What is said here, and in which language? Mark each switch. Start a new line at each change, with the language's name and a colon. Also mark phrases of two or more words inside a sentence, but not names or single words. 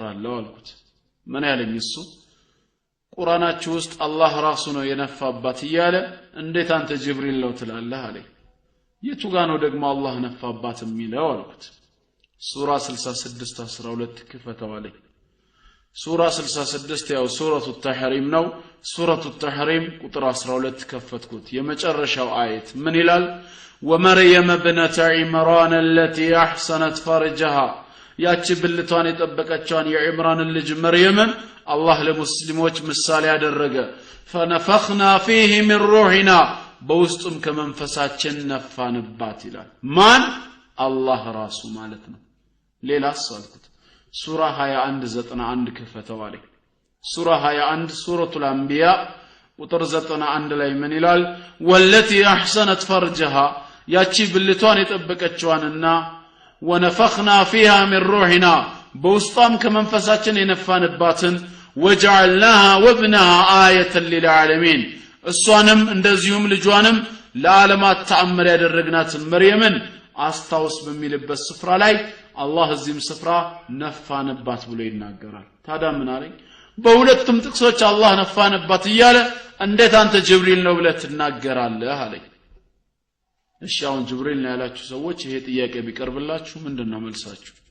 Amharic: አለው አልኩት። ምን ያለኝ እሱ ቁርአናችሁ ውስጥ አላህ ራሱ ነው የነፋባት እያለ እንዴት አንተ ጅብሪል ነው ትላለህ አለኝ። የቱ ጋር ነው ደግሞ አላህ ነፋባት የሚለው አልኩት። ሱራ 66 12 ክፈተው አለኝ። ሱራ 66 ያው ሱረቱ ተሕሪም ነው። ሱረቱ ተሕሪም ቁጥር 12 ከፈትኩት። የመጨረሻው አየት ምን ይላል?
Arabic: ومريم ابنت عمران التي احسنت فرجها
Amharic: ያቺ ብልቷን የጠበቀችዋን የዒምራን ልጅ መርየምን አላህ ለሙስሊሞች ምሳሌ ያደረገ
Arabic: فنفخنا فيه من روحنا
Amharic: በውስጡም ከመንፈሳችን ነፋንባት ይላል። ማን? አላህ ራሱ ማለት ነው። ሌላስ አልኩት። ሱራ 21:91 ከፈተው አለኝ። ሱራ 21 ሱረቱል አንቢያ ቁጥር 91 ላይ ምን ይላል?
Arabic: والتي احسنت فرجها
Amharic: ያቺ ብልቷን የጠበቀችዋንና
Arabic: ونفخنا فيها من روحنا
Amharic: በውስጧም ከመንፈሳችን የነፋንባትን
Arabic: وجعلناها وابنها آية للعالمين
Amharic: እሷንም እንደዚሁም ልጇንም ለዓለማት ተአምር ያደረግናት መርየምን አስታውስ በሚልበት ስፍራ ላይ አላህ እዚህም ስፍራ ነፋንባት ብሎ ይናገራል። ታዲያ ምን አለኝ? በሁለቱም ጥቅሶች አላህ ነፋንባት እያለ እንዴት አንተ ጅብሪል ነው ብለህ ትናገራለህ አለኝ። እሺ አሁን ጅብሪል ነው ያላችሁ ሰዎች ይሄ ጥያቄ ቢቀርብላችሁ ምንድነው መልሳችሁ?